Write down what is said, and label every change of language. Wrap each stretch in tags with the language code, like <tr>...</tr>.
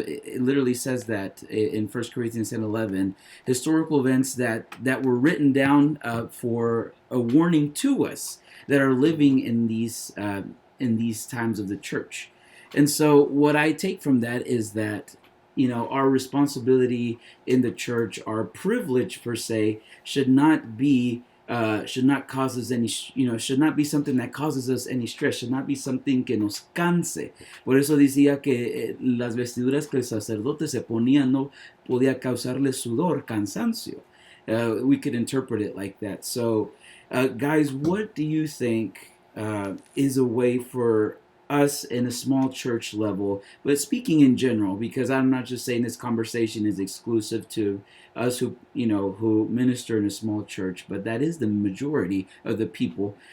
<en>It literally says that in 1 Corinthians 10:11, historical events that were written down for a warning to us that are living in these times of the church. And so what I take from that is that our responsibility in the church, our privilege per se, should not cause us any, should not be something that causes us any stress, should not be something</en> <es>que nos canse. Por eso decía que las vestiduras que el sacerdote se ponía no podía causarle sudor, cansancio.</es> <en>We could interpret it like that. So, guys, what do you think is a way for us in a small church level, but speaking in general, because I'm not just saying this conversation is exclusive to us who minister in a small church, but that is the majority of the people.</en>